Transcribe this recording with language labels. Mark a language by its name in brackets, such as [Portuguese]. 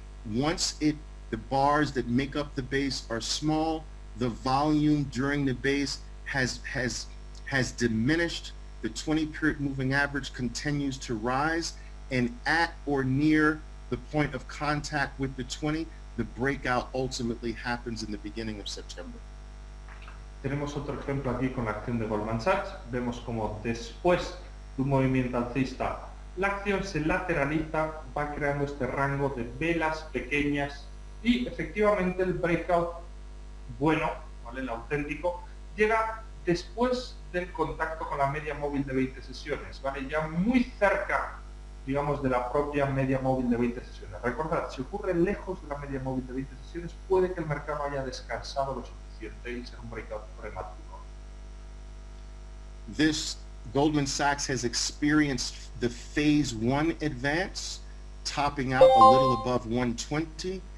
[English] Once the bars that make up the base are small, the volume during the base has diminished. The 20-period moving average continues to rise, and at or near the point of contact with the 20, the breakout ultimately happens in the beginning of September. [Spanish] Tenemos otro ejemplo aquí con la acción de Goldman Sachs. Vemos como después de un movimiento alcista, la acción se lateraliza, va creando este rango de velas pequeñas y efectivamente el breakout bueno, ¿vale? El auténtico, llega después del contacto con la media móvil de 20 sesiones, ¿vale? Ya muy cerca, digamos, de la propia media móvil de 20 sesiones. Recordad, si ocurre lejos de la media móvil de 20 sesiones, puede que el mercado haya descansado lo suficiente y ser un breakout prematuro. [English] This Goldman Sachs has experienced the phase 1 advance, topping out a little above 120.